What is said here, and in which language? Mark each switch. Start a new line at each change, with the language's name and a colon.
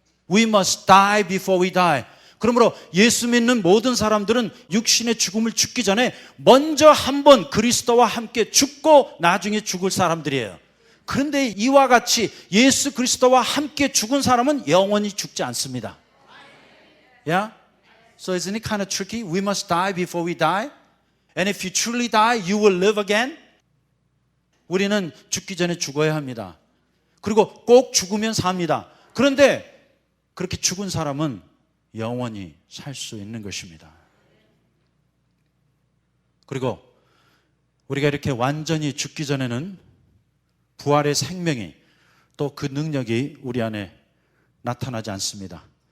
English: We must die before we die.
Korean: 그러므로 예수 믿는 모든 사람들은 육신의 죽음을 죽기 전에 먼저 한번 그리스도와 함께 죽고 나중에 죽을 사람들이에요. 그런데 이와 같이 예수 그리스도와 함께 죽은 사람은 영원히 죽지 않습니다.
English: Yeah? So isn't it kind of tricky? We must die before we die. And if you truly die, you will live again.
Korean: 우리는 죽기 전에 죽어야 합니다. 그리고 꼭 죽으면 삽니다. 그런데 그렇게 죽은 사람은 영원히 살 수 있는 것입니다. 그리고 우리가 이렇게 완전히 죽기 전에는 부활의 생명이 또 그 능력이 우리 안에 나타나지 않습니다.